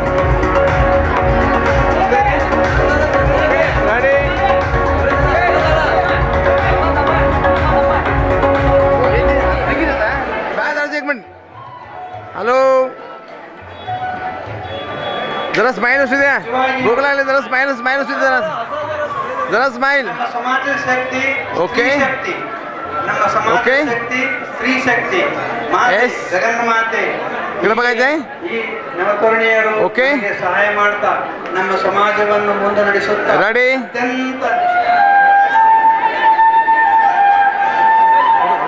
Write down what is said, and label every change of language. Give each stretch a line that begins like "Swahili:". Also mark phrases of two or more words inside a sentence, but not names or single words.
Marathi: हॅलो, जरा स्माइल असू द्या. भूक लागली, जरा स्माइल असू द्या. जरा स्माइल. समाज शक्ती ओके
Kannada: ನಮ್ಮ ಸಮಾಜ ಶಕ್ತಿ, ಸ್ತ್ರೀ ಶಕ್ತಿ, ಮಾತೆ ಜಗನ್ಮಾತೆ ಇಲ್ಲಿ ಬಗಾಯ್ತೈ ಈ ನವತರುಣಿಯರು ಸಹಾಯ ಮಾಡ್ತಾ ನಮ್ಮ ಸಮಾಜವನ್ನು ಮುಂದೆ ನಡೆಸುತ್ತಾ ರೆಡಿ ಅತ್ಯಂತ